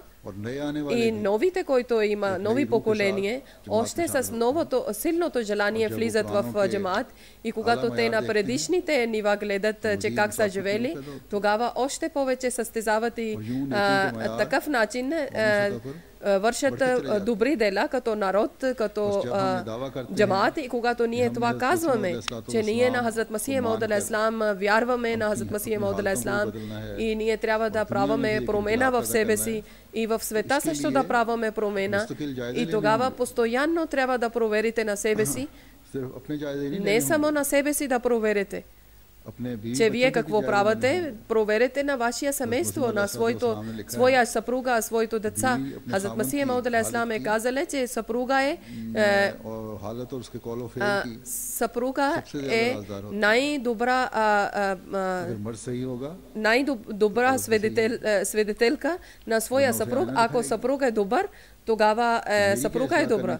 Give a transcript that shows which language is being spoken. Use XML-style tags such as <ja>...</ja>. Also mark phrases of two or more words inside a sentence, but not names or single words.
<bg>И новите, които има, нови поколения, още с новото, силното желание влизат в джамаат и когато те на предишните нива гледат, че как са живели, тогава още повече състезават и такъв начин вършат добри дела като народ, като джамаат. И когато ние това казваме, че ние на Хазрат Масих Мауд</bg> <ar>عليه السلام</ar> <bg>вярваме на Хазрат Масих Мауд</bg> <ar>عليه السلام</ar> <bg>и ние трябва да правиме промена в себе си и в света също да правиме промена и тогава постоянно трябва да проверите на себе си, не само на себе си да проверите, че вие какво правите, проверете на вашия семейство, на своя съпруга, своето деца. Хазрат Масих Мауд</bg> <ar>عليه السلام</ar> <bg>е казале, че съпруга е най-добра свидетелка на своя съпруг. Ако съпруг е добър, тогава съпруга е добра.</bg>